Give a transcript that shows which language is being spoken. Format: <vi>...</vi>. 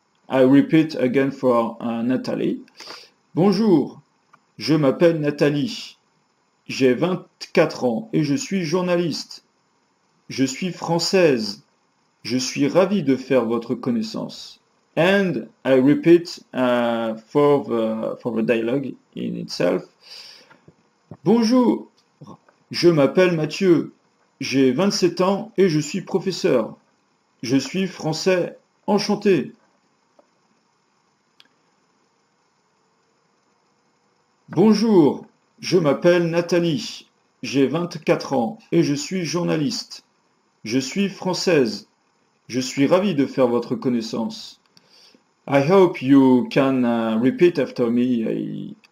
<en>I repeat again for Nathalie.</en> <fr>Bonjour, je m'appelle Nathalie. J'ai 24 ans et je suis journaliste. Je suis française. Je suis ravie de faire votre connaissance.</fr> <en>And I repeat for the dialogue in itself.</en> <fr>Bonjour, je m'appelle Mathieu. J'ai 27 ans et je suis professeur. Je suis français. Enchanté. Bonjour, je m'appelle Nathalie. J'ai 24 ans et je suis journaliste. Je suis française. Je suis ravie de faire votre connaissance.</fr> <en>I hope you can repeat after me.</en>